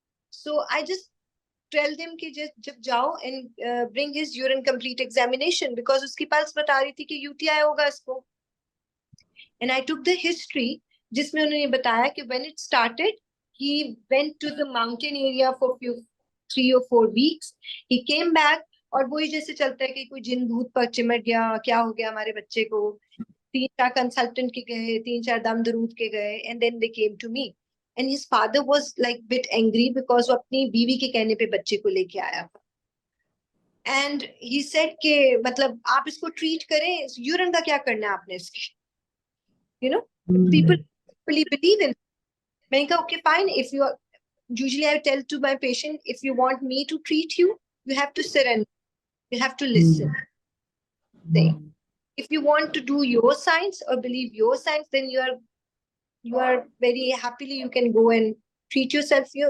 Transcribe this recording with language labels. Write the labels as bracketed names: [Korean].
[English] So I just tell them कि जब जाओ and bring his urine complete examination, because [Hindi] उसकी पल्स बता रही थी कि UTI होगा इसको. [English] And I took the history, [Hindi] जिसमें उन्होंने बताया कि [English] when it started, he went to the mountain area for 3 or 4 weeks. [Hindi] He came back, और वही जैसे चलता है कि कोई जिन भूत पर चिमट गया, क्या हो गया हमारे बच्चे को, 3-4 कंसल्टेंट के गए, 3-4 दम दरूद के गए, [English] and then they came to me. And his father was like bit angry because [Hindi] वो अपनी बीवी के कहने पे बच्चे को लेके आया था. And he said कि मतलब आप इसको ट्रीट करें, यूरिन का क्या करना है आपने इसके, you know, [English] people really believe in. [Hindi] मैंने कहा [English] okay fine, if you are, usually I tell to my patient, if you want me to treat you, you have to surrender, you have to listen. If you want to do your science or believe your science, then you are very happily you can go and treat yourself.